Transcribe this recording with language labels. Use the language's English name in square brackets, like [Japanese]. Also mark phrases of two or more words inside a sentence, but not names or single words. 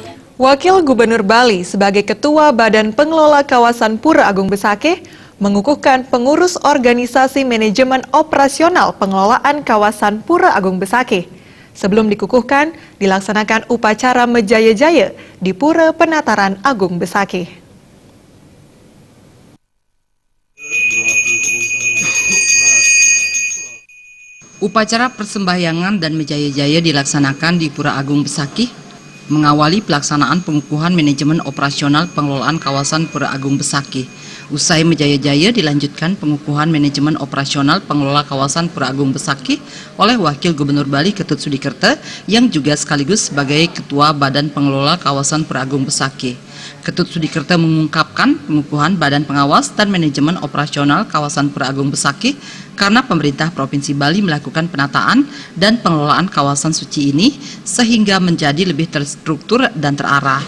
[Indonesian] Wakil Gubernur Bali sebagai Ketua Badan Pengelola Kawasan Pura Agung Besakih mengukuhkan pengurus organisasi manajemen operasional pengelolaan kawasan Pura Agung Besakih. Sebelum dikukuhkan, dilaksanakan upacara Mejaya-jaya di Pura Penataran Agung Besakih. Upacara persembahyangan dan Mejaya-jaya dilaksanakan di Pura Agung Besakih, mengawali pelaksanaan pengukuhan manajemen operasional pengelolaan kawasan Pura Agung Besakih. Usai Mejaya-jaya dilanjutkan pengukuhan manajemen operasional pengelola kawasan Pura Agung Besakih oleh Wakil Gubernur Bali Ketut Sudikerta yang juga sekaligus sebagai Ketua Badan Pengelola Kawasan Pura Agung Besakih. Ketut Sudikerta mengungkapkan pengukuhan Badan Pengawas dan Manajemen Operasional Kawasan Pura Agung Besakih karena pemerintah Provinsi Bali melakukan penataan dan pengelolaan kawasan suci ini sehingga menjadi lebih terstruktur dan terarah.